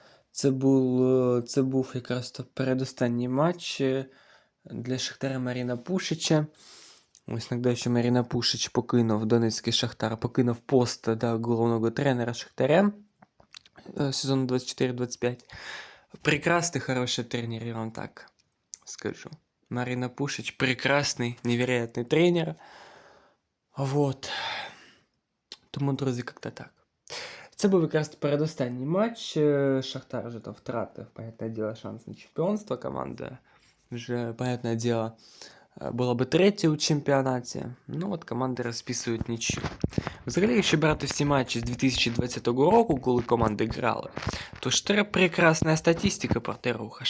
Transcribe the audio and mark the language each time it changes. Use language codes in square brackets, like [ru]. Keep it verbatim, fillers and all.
[uk] Це був, е, це був якраз то передостанній матч е, для Шахтаря Маріна Пушича. Ось нагадаю, що Маріна Пушич покинув Донецький Шахтар, покинув пост да, головного тренера Шахтаря е, сезону двадцять чотири двадцять п'ять. [ru] Прекрасный, хороший тренер, я вам так скажу. Марина Пушич прекрасный, невероятный тренер. [uk] Вот. Тому, друзі, як-то так. Це був якраз передостанній матч. Е, Шахтар вже там втратив, понятне діло, шанс на чемпіонство. Команда вже, понятне діло, е, була би третя у чемпіонаті. Ну от команди розписують нічю. Взагалі, якщо брати всі матчі з дві тисячі двадцятого року, коли команди грали, то ж треба прекрасна статистика проти руха.